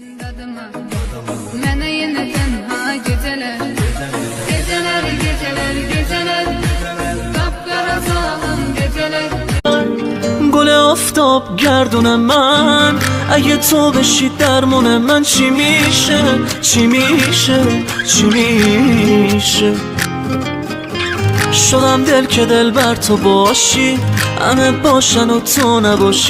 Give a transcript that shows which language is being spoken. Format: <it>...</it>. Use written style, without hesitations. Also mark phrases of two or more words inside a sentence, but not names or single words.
<az>yadıma. Mənə yenə tənha gecələr, gecələr, gecələr, gecələr, qapqara zalim gecələr.</az> <fa>گل آفتاب گردون من، اگه تو بشی درمون من چی میشه، چی میشه، چی میشه. شدم دل که دل بر تو باشی، همه باشن و تو نباشی.</fa>